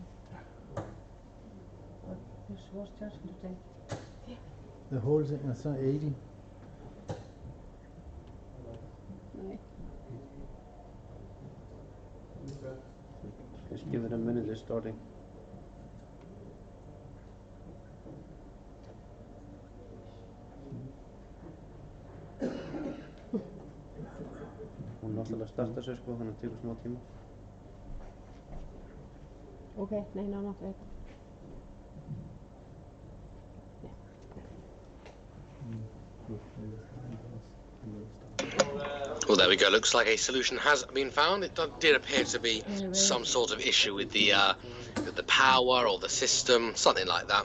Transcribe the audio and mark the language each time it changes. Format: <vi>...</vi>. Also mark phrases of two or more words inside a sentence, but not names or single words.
<en>But this was just today. Yeah. The whole thing is 80. Nej. just give it a minute, it's starting.</en> <is>Hún náttúrulega startar sig sko, þannig að það tekur smá tíma. Okay, nei,</is> <en>not right. Well, there we go. Looks like a solution has been found. It did appear to be some sort of issue with the power or the system, something like that.</en>